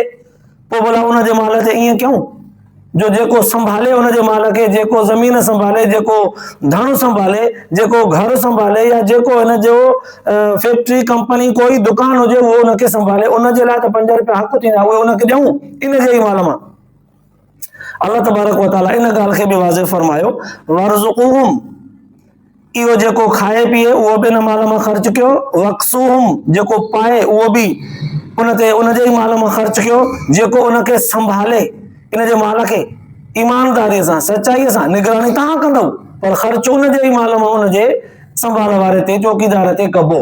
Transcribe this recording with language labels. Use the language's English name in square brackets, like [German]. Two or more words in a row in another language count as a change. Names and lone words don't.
[Sindhi] पोइ भला उनजे माल ते ईअं कयूं जो जेको संभाले उनजे माल खे, जेको ज़मीन संभाले, जेको धन संभाले, जेको घर संभाले, या जेको हिन जो फैक्ट्री कंपनी कोई दुकान हुजे उहो उनखे संभाले, उनजे लाइ त 5 रुपया हक़ थींदा, उहे उनखे ॾियूं इन जे ई माल मां। अल्लाह तबारक व तआला इन ॻाल्हि खे बि वाज़िह फरमायो, वरज़ुक़ूहुम, इहो जेको खाए पीए उहो बि इन माल मां ख़र्च कयो, वक्सूहुम, जेको पाए उहो बि उनजे ई माल मां ख़र्च कयो, जेको उनखे संभाले इन जे माल खे ईमानदारीअ सां सचाईअ सां निगरानी तव्हां कंदव, पर ख़र्च उनजे ई माल मां उनजे संभाल वारे ते चौकीदार ते कबो।